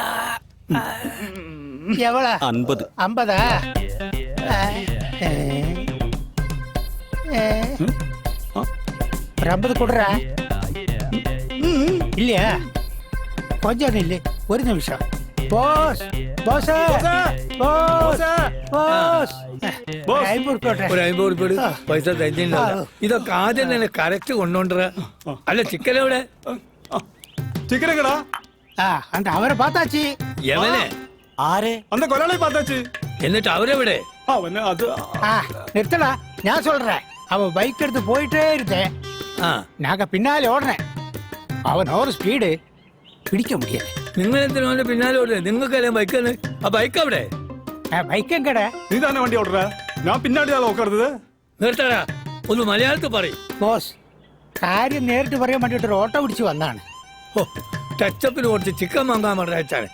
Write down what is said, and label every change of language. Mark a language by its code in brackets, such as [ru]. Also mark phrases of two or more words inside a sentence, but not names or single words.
[ta] எவ்வளோ? 50. 50? ஒரு 50 கொடுறா. இல்லையா? கொஞ்சம் இல்லை, ஒரு நிமிஷம். [ml] ബോസ് ബോസ് ബോസ് ബോസ് ഒരു 50 ഉറുപ്പിക പൈസ തരുന്നില്ല. ഇതൊക്കെ ആദ്യം തന്നെ കറക്റ്റ് കൊണ്ടോണ്ടറ. അല്ല ചിക്കൻ എവിടെ? ചിക്കൻ എങ്ങടാ? [ta] அந்த அவரை பார்த்தாச்சு. [ml] എവനെ? ആരെ? [ta] அந்த கொலையாளி பார்த்தாச்சு. [ml] എന്നിട്ട് അവരെവിടെ? അവന് അത് [ta] நிறுத்தடா, நான் சொல்றேன். அவன் பைக் எடுத்து போயிட்டே இருந்தேன். நாங்க பின்னாலே ஓடுறேன். அவன் ஒரு ஸ்பீடு പിടിക്ക முடியல. [ml] നിങ്ങൾ എന്തിനാ പിന്നാലെ ഓടുന്നത്? നിങ്ങൾക്കല്ലേ ബൈക്കാണ്. ആ ബൈക്ക് അവിടെ? ബൈക്ക് എങ്കട? നീ തന്നെ വണ്ടി ഓടുற. ഞാൻ പിന്നാടിയാ നോക്കരുത്. നിർത്തടാ, ഒന്ന് മലയാളത്തിൽ പറയും. ബോസ്, കാര്യം നേരിട്ട് പറയാൻ വേണ്ടിട്ട് ഒരു ഓട്ടോ പിടിച്ച് വന്നാണ്. ടച്ചപ്പിന് കുറച്ച് ചിക്കൻ വാങ്ങാൻ പറഞ്ഞാണ്.